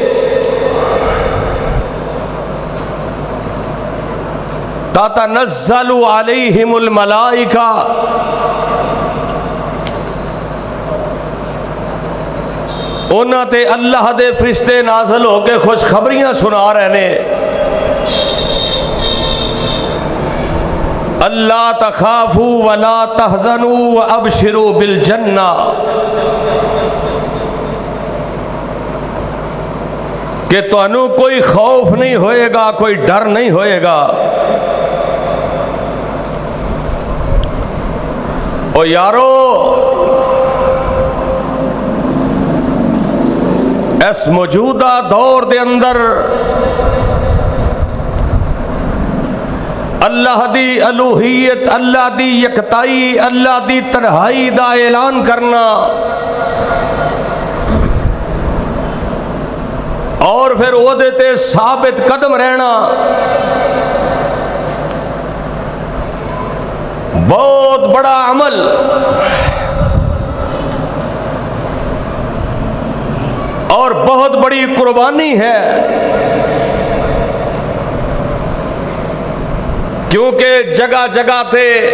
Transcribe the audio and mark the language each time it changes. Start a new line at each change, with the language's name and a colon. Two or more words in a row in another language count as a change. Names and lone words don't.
Arabic: تتنزل عليهم الملائكة,
Punjabi: انہاں تے اللہ دے فرشتے نازل ہو کے خوشخبریاں سنا رہے نے.
Arabic: ألا تخافوا ولا تحزنوا وأبشروا بالجنة,
Punjabi: کہ تہانوں کوئی خوف نہیں ہوئے گا، کوئی ڈر نہیں ہوئے گا. او یارو، اس موجودہ دور دے اندر اللہ دی الوہیت، اللہ دی یکتائی، اللہ دی تنہائی دا اعلان کرنا اور فیر اوہدے تے ثابت قدم رہنا بہت بڑا عمل اور بہت بڑی قربانی ہے، کیونکہ جگہ جگہ پے